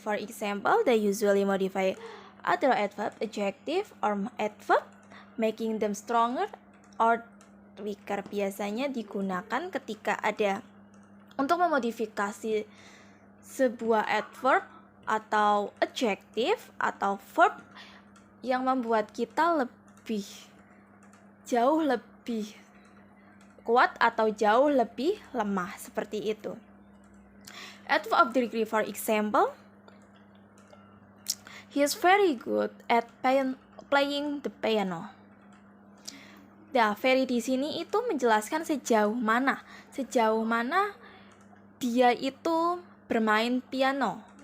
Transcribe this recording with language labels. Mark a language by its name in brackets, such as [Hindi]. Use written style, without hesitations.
[English] For example, they usually modify other adverb, adjective, or adverb, making them stronger or weaker. [Indonesian] Biasanya digunakan ketika ada untuk memodifikasi sebuah adverb atau adjective atau verb yang membuat kita jauh lebih kuat atau jauh lebih lemah, seperti itu. [English] Adverb of degree, for example, he is very good at playing the piano. [Indonesian] Nah, very di sini itu menjelaskan sejauh mana dia itu bermain piano.